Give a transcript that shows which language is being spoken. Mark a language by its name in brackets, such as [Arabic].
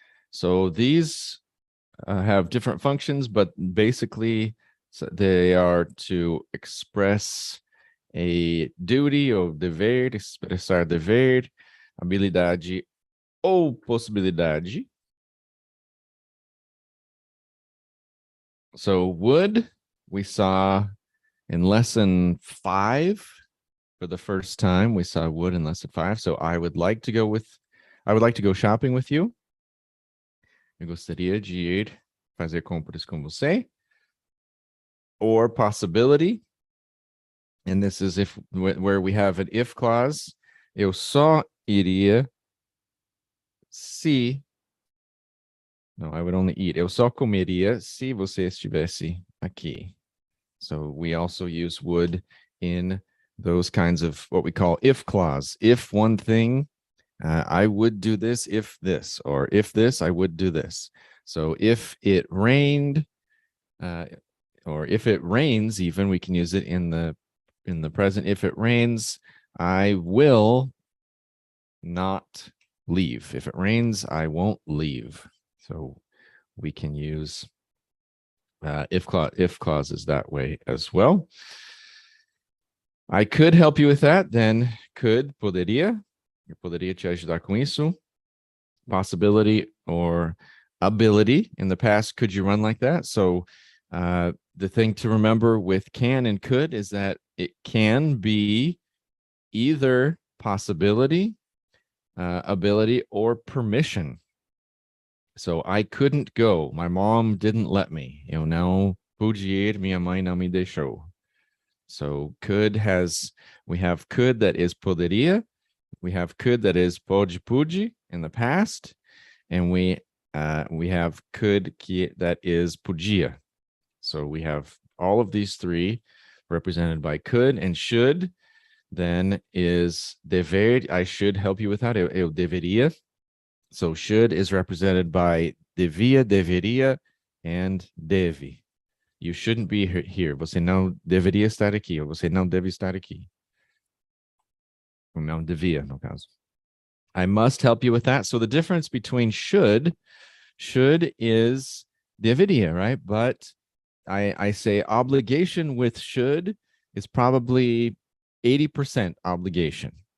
[English] So these have different functions, but basically they are to express a duty [Portuguese] ou dever, expressar dever, habilidade ou possibilidade. [English] So would, we saw in lesson 5 for the first time. We saw would in lesson 5. So I would like to go shopping with you. [Portuguese] Eu gostaria de ir fazer compras com você. [English] Or possibility. And this is if where we have an if clause. [Portuguese] Eu só iria se. [English] No, I would only eat. [Portuguese] Eu só comeria se você estivesse aqui. [English] So we also use would in those kinds of what we call if clause. If one thing, I would do this if this, or if this, I would do this. So if it rained, or if it rains, even we can use it in the present. If it rains, I will not leave. If it rains, I won't leave. So we can use if clauses that way as well. I could help you with that. Then could, poderia. [Portuguese] Eu poderia te ajudar com isso. [English] Possibility or ability. In the past, could you run like that? So the thing to remember with can and could is that it can be either possibility, ability, or permission. So I couldn't go. My mom didn't let me. [Portuguese] Eu não pude ir, minha mãe não me deixou. [English] So could we have could that is poderia. We have could that is pode, pude in the past. And we have could that is podia. So we have all of these three represented by could, and should then is dever. I should help you with that. [Portuguese] Eu deveria. [English] So should is represented by devia, deveria, and deve. You shouldn't be here. [Portuguese] Você não deveria estar aqui. Ou você não deve estar aqui. Ou não devia, no caso. [English] I must help you with that. So the difference between should is deveria, right? But I say obligation with should is probably 80% obligation.